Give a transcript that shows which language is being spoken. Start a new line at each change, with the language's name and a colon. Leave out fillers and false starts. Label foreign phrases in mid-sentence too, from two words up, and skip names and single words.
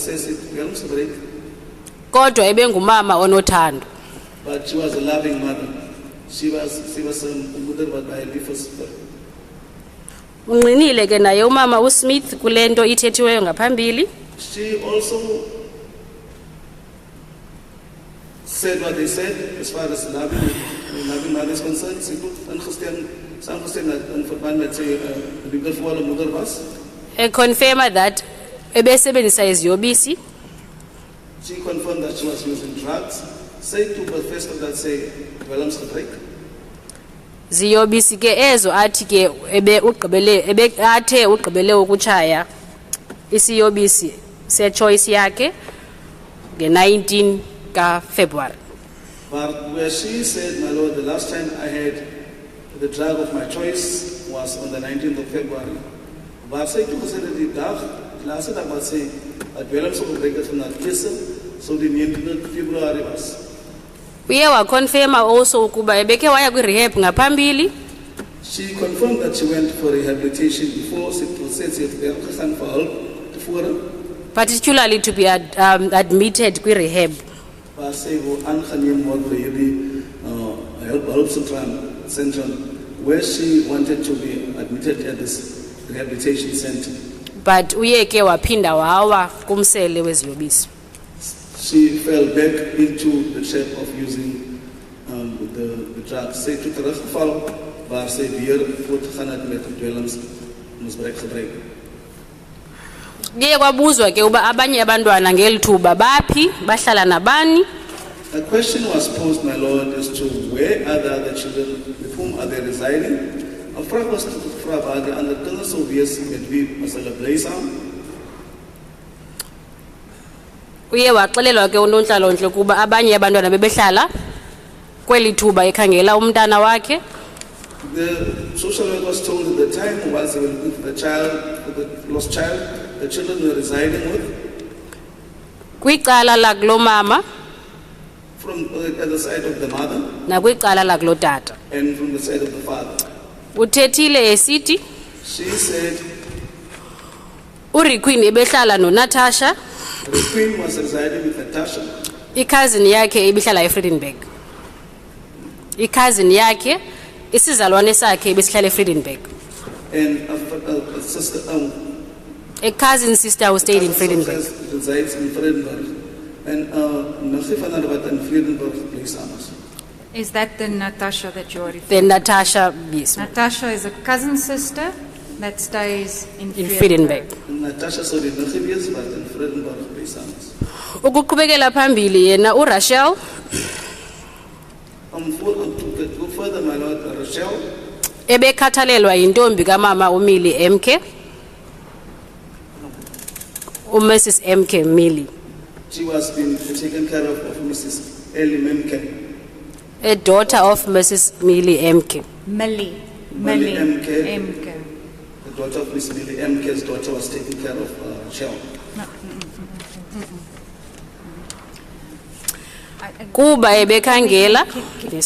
Xhosa: Kodwa ebengumama onothando.
English: But she was a loving mother. She was a mother by first.
Xhosa: Unqinile ke naye umama uSmith kulento ithethiweyo ngaphambili.
English: She also said what they said as far as loving mother is concerned.
Afrikaans: Sy saamgestem dat in verband met sy liefdevolle moeder was.
English: Confirm that
Xhosa: ebesebenzisa iziyobisi.
English: She confirmed that she was using drugs.
Afrikaans: Sy toe bevestig dat sy dwelms gebruik.
Xhosa: Ziyobisi ke ezo athi ke athe ugqibele ukutshaya isiyobisi se-choice yakhe nge-19 ka-February.
English: But where she said, my lord, the last time I had the drug of my choice was on the 19th of February.
Afrikaans: But sy toe gesê dat die dag, die laaste dag wat sy dwelms gebruik het van haar kisse, so die 19th February was.
Xhosa: Uye wakonfirma also ukuba ebeke waya kwi-rehab ngaphambili.
English: She confirmed that she went for rehabilitation before she processed it for help tevore. Particularly to be admitted kwi-rehab.
Afrikaans: Waar sy aangeneem word by hierdie help centrum
English: where she wanted to be admitted at this rehabilitation center.
Xhosa: But uye ke waphinda wawa kumsele weziyobisi.
English: She fell back into the trap of using the drugs.
Afrikaans: Sy toe teruggeval waar sy weer voortgegaan het met dwelms misbruik gebruik.
Xhosa: Kuye kwabuzwa ke uba abanye abantwana ngeli thuba baphi bahlala nabani.
English: A question was posed, my lord, as to where are the other children, with whom are they residing?
Afrikaans: 'n Vraag was gevra waar die ander kinders sou wees met wie was hulle bly saam.
Xhosa: Uye waxelelwa ke unontlalo-ntle kuba abanye abantwana bebehlala kweli thuba ekhangela umntana wakhe.
English: The social worker was told at the time whilst they were looking for the child, for the lost child, the children were residing with.
Xhosa: Kwicala lakulo mama.
English: From at the side of the mother.
Xhosa: Nakwicala lakulo tata.
English: And from the side of the father.
Xhosa: Uthethile esithi.
English: She said.
Xhosa: Uriqueen ebehlala no Natasha.
English: The queen was residing with Natasha.
Xhosa: Cousin yakhe ibihlala eFredenburg. Cousin yakhe isizalwane sakhe ibisihlala eFredenburg.
English: And a sister a cousin sister who stayed in Fredenburg. Resides in Fredenburg.
Afrikaans: En nog nie van hulle wat in Vredenburg bly saam is.
English: Is that the Natasha that you're referring The Natasha, yes, Natasha is a cousin sister that stays in in Friedenberg.
Afrikaans: En Natasha sou dit nog nie wees wat in Vredenburg bly saam is.
Xhosa: Ukuqhubekela phambili yena uRachel
English: Om to go further, my Lord, Rochelle,
Xhosa: ebekhathalelwa yintombi kamama uMillie MK, uMrs MK Millie,
English: she was being taken care of Mrs. Ellie Memke. a daughter of Mrs. Millie MK. Millie Millie MK. MK. The daughter of Miss Millie Mke's daughter was taking care of Rochelle.
Xhosa: Kuba ebekhangela, yes,